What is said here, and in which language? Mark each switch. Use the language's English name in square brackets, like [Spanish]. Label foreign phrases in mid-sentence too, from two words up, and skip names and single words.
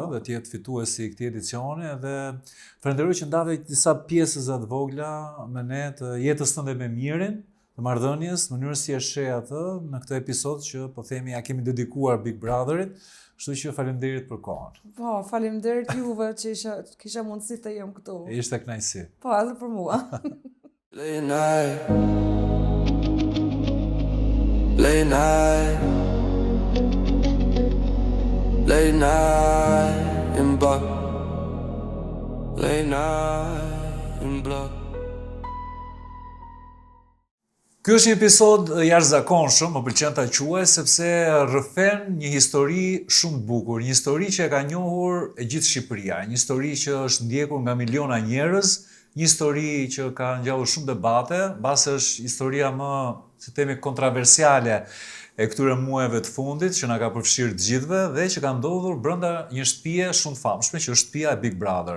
[Albanian] dhe të jetë fituesi i këtij edicioni dhe falenderoj që ndave disa pjesëza të vogla me ne të jetës tënde me Mirin, të marrëdhënies, në mënyrën si e sheh atë në këtë episod që po themi ja kemi dedikuar Big Brotherit, kështu që faleminderit për kohën. Po, faleminderit juve që kisha mundësi të jem këtu. Ishte kënaqësi. Po, edhe për mua. [English] Late night, late night, late night in blood, late night in blood. [Albanian] Ky është një episod jashtëzakonshëm, më pëlqen ta quaj sepse rrëfen një histori shumë të bukur, një histori që e ka njohur e gjithë Shqipëria, një histori që është ndjekur nga miliona njerëz, një histori që ka ngjallur shumë debate, mbase është historia më, si themi, kontroversiale e këtyre muajve të fundit që na ka përfshirë të gjithëve dhe që ka ndodhur brenda një shtëpie shumë të famshme që është shtëpia e Big Brother.